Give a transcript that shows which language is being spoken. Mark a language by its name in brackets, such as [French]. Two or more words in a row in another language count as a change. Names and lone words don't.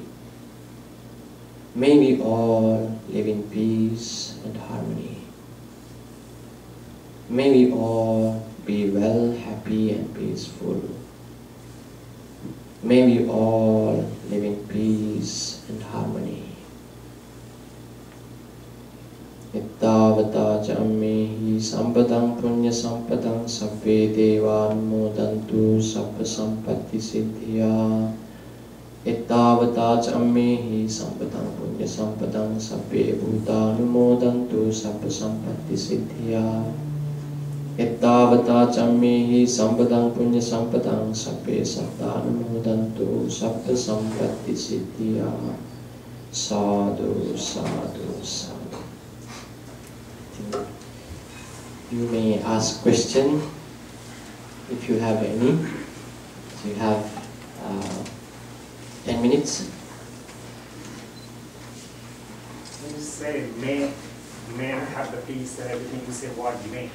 [English] May we all live in peace and harmony. May we all be well, happy and peaceful. May we all live in peace and harmony. [Pali] Ittavata cammehi sampadang punya sampadang sabbe devanumodantu sabba sampatti siddhya. Ittavata cammehi sampadang punya sampadang sabbe bhutanumodantu sabba sampatti siddhya. Ittavata cammehi sampadang punya sampadang sabbe sattanumodantu sabba sampatti siddhya. Sadhu, sadhu, sadhu. [English] You may ask question if you have any. So you have 10 minutes. When you say may have the peace and everything, you say what may.